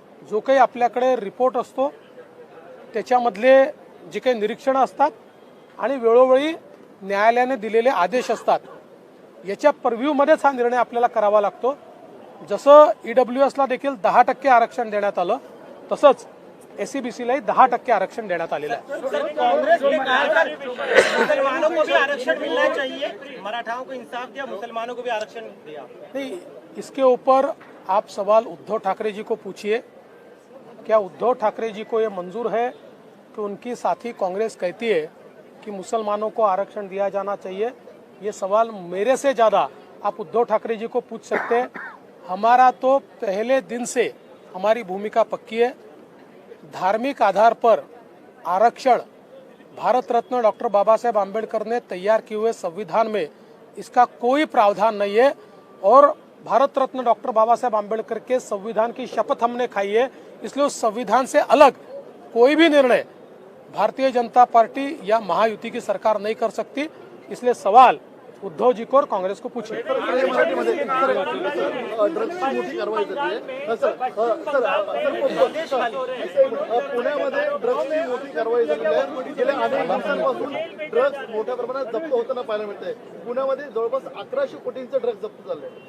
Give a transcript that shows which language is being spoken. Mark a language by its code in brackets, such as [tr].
[mr] जो काही आपल्याकडे रिपोर्ट असतो त्याच्यामधले जे काही निरीक्षणं असतात आणि वेळोवेळी न्यायालयाने दिलेले आदेश असतात, याच्या पर्व्ह्यूमध्येच हा निर्णय आपल्याला करावा लागतो. जसं ईडब्ल्यूएसला देखील 10% आरक्षण देण्यात आलं, तसंच एसईबीसीलाही 10% आरक्षण देण्यात आलेलं आहे. [hi] कांग्रेस ने कहा था मुसलमानों को भी आरक्षण मिलना चाहिए, मराठाओं को इंसाफ दिया, मुसलमानों को भी आरक्षण दिया. नहीं, इसके ऊपर आप सवाल उद्धव ठाकरे जी को पूछिए. क्या उद्धव ठाकरे जी को ये मंजूर है कि उनकी साथी कांग्रेस कहती है कि मुसलमानों को आरक्षण दिया जाना चाहिए? ये सवाल मेरे से ज़्यादा आप उद्धव ठाकरे जी को पूछ सकते हैं. हमारा तो पहले दिन से हमारी भूमिका पक्की है. धार्मिक आधार पर आरक्षण भारत रत्न डॉक्टर बाबा साहेब आम्बेडकर ने तैयार किए हुए संविधान में इसका कोई प्रावधान नहीं है. और भारत रत्न डॉक्टर बाबा साहेब आम्बेडकर के संविधान की शपथ हमने खाई है, इसलिए उस संविधान से अलग कोई भी निर्णय भारतीय जनता पार्टी या महायुति की सरकार नहीं कर सकती. इसलिए सवाल उद्धव जी को और कांग्रेस को पूछिए. [mr] ड्रग्सची मोठी कारवाई झाली आहे. पुण्यामध्ये ड्रग्सची मोठी कारवाई झालेली आहे. गेल्या अनेक दिवसांपासून ड्रग्स मोठ्या प्रमाणात जप्त होताना पाहायला मिळतंय. पुण्यामध्ये जवळपास 1100 कोटींचं ड्रग्स जप्त झालंय.